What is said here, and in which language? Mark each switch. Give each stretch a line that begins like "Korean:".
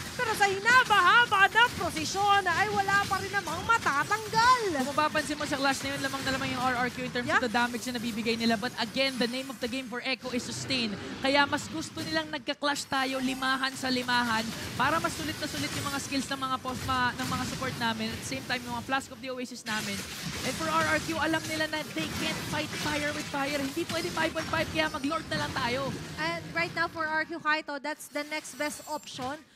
Filipino: Pero sa hinaba-haba na prosesyon ay wala pa rin namang matatanggal. Kung mapapansin mo sa clash na yun, lamang na lamang yung RRQ
English: in terms of the damage
Filipino: na nabibigay nila.
English: But again, the name of the game for Echo is sustain.
Filipino: Kaya mas gusto nilang nagka-clash tayo, limahan sa limahan, para mas sulit na sulit yung mga skills ng mga ng mga support namin.
English: At the same time,
Filipino: yung mga Flask of the Oasis namin.
English: And for RRQ,
Filipino: alam nila na
English: they can't fight fire with fire.
Filipino: Hindi pwede 5-on-5, kaya mag-lord na lang tayo.
English: And right now for RQ Kaito, that's the next best option.